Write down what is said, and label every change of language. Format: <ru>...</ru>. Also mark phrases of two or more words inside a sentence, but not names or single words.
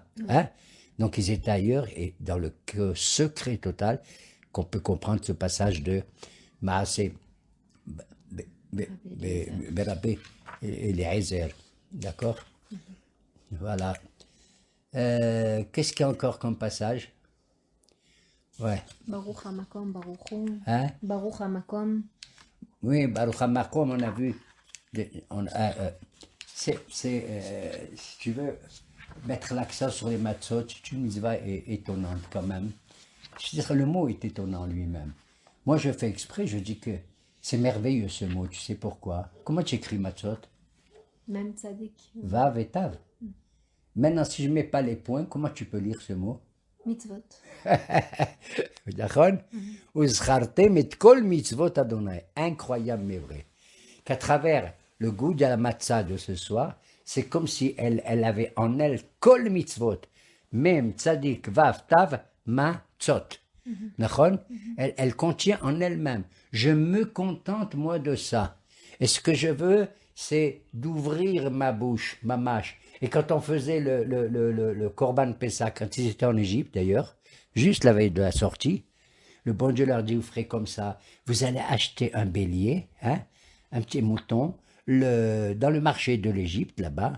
<fr>Donc, ils étaient ailleurs, et dans le secret total, qu'on peut comprendre ce passage de Maaseh Berabé et les Ezer. D'accord? Voilà. Qu'est-ce qu'il y a encore comme passage? Ouais.</fr> <he>ברוך המקום, ברוכון.</he> <fr>Hein?</fr> <he>ברוך המקום. Oui, ברוך המקום,</he> <fr>on a vu. Si tu veux mettre l'accent sur les matzot, c'est une mitzvah étonnante quand même. Je veux dire, le mot est étonnant lui-même. Moi, je fais exprès, je dis que c'est merveilleux ce mot, tu sais pourquoi? Comment tu écris matzot? Même tzadik. Vav et tav. Maintenant, si je ne mets pas les points, comment tu peux lire ce mot? Mitzvot. D'accord?</fr> <he>וזכרתם את כל מצוות אדני.</he> <fr>Incroyable mais vrai. Qu'à travers le goût de la matzah de ce soir, c'est comme si elle avait en elle</fr> <he>כל מצוות.</he> <fr>Même</fr> <he>צדי וו תו</he> <fr>matzot. D'accord? Elle contient en elle-même. Je me contente, moi, de ça. Et ce que je veux, c'est d'ouvrir ma bouche, ma mâche. Et quand on faisait le</fr> <he>קרבן פסח,</he> <fr>quand ils étaient en Égypte d'ailleurs, juste la veille de la sortie, le bon Dieu leur dit, vous ferez comme ça, vous allez acheter un bélier, hein, un petit mouton, dans le marché de l'Égypte, là-bas.</fr>